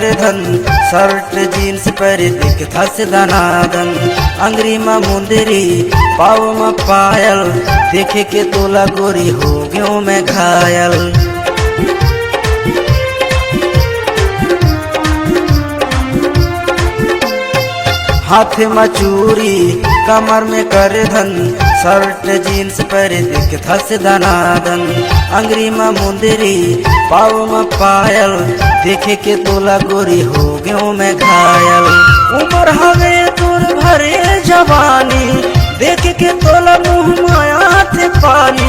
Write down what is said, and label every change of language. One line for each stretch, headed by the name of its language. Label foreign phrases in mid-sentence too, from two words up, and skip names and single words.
Chhattisgarhi: धन
English: shirt jeans
Chhattisgarhi: पर दिख थस दनादन अंगरी में मुंदरी पाव में पायल देखे के तोला गोरी हो गयो मैं घायल। हाथ में चूड़ी कमर में कर धन
English: shirt jeans
Chhattisgarhi: पर दिख थस दनादन अंगरी में मुंदरी पाव में पायल देखे के तोला गोरी हो गयो मैं घायल। उम्र हवे तोर भरे जवानी देख के तोला मुँह माया थे पानी।